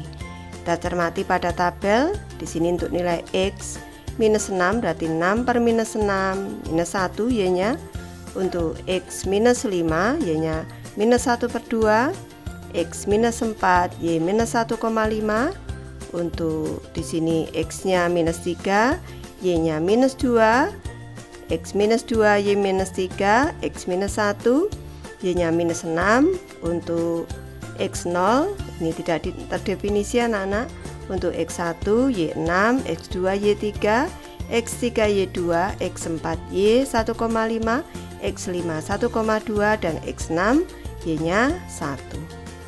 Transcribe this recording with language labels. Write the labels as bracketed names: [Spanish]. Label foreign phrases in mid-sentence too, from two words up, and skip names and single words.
[Indonesian] Kita cermati pada tabel, di sini untuk nilai X minus 6 berarti 6 per minus 6 minus 1 Y-nya. Untuk X minus 5 Y-nya minus 1 per 2, X minus 4 Y minus 1,5. Untuk di sini X-nya minus 3, Y-nya minus 2, X minus 2, Y minus 3, X minus 1, Y-nya minus 6. Untuk X0 ini tidak terdefinisi anak-anak. Untuk X1 Y6, X2 Y3, X3 Y2, X4 Y1,5, X5 1,2 dan X6 Y-nya 1.